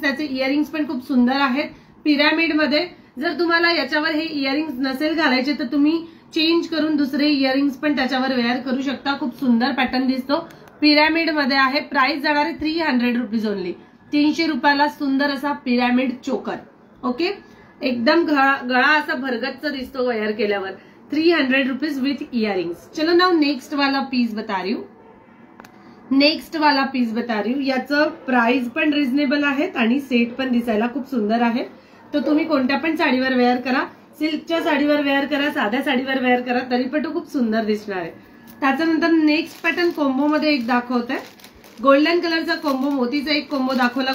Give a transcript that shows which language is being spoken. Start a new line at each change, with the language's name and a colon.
Marathi: त्याचे इयरिंग्स पण खूप सुंदर आहेत पिरॅमिड मध्ये. जर तुम्हाला याच्यावर हे इयरिंग्स नसेल घालायचे तर तुम्ही चेंज करून दुसरे इयरिंग्स पण त्याच्यावर वेअर करू शकता. खूप सुंदर पॅटर्न दिसतो. पिरॅमिड मध्ये आहे. प्राइस जाणार आहे 300 रुपीज ओनली. 300 रुपयाला सुंदर असा पिरॅमिड चोकर. ओके, एकदम गळा असा भरगच्च दिसतो वेअर केल्यावर. 300 रुपीज विथ इयरिंग्स.
Hindi: चलो नाउ नेक्स्ट वाला पीस बता रही हूँ. नेक्स्ट वाला पीस बता रही हूँ.
Marathi: याचं प्राइस पण रिझनेबल आहेत आणि सेट पण दिसायला खूप सुंदर आहे. तर तुम्ही कोणत्या पण साडीवर वेअर करा. सिल्कच्या साडीवर वेअर करा, साध्या साडीवर वेअर करा, तरी पण तो खूप सुंदर दिसणार आहे. त्याच्यानंतर नेक्स्ट पॅटर्न कोंबो मध्ये एक दाखवत आहे. गोल्डन कलरचा कोंबो, मोतीचा एक कोंबो दाखवला.